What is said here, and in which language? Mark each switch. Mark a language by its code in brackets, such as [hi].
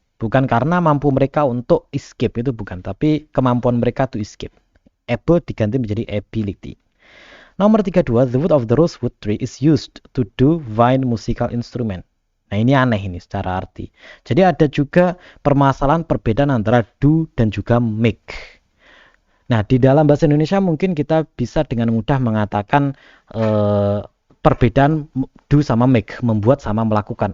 [id] Bukan karena mampu mereka untuk escape, itu bukan, tapi kemampuan mereka to escape. Able diganti menjadi ability. Nomor 32, [en] the wood of the rosewood tree is used to do fine musical instrument. [id] Nah, ini aneh ini secara arti. Jadi ada juga permasalahan perbedaan antara do dan juga make. Nah, di dalam bahasa Indonesia mungkin kita bisa dengan mudah mengatakan perbedaan do sama make, membuat sama melakukan.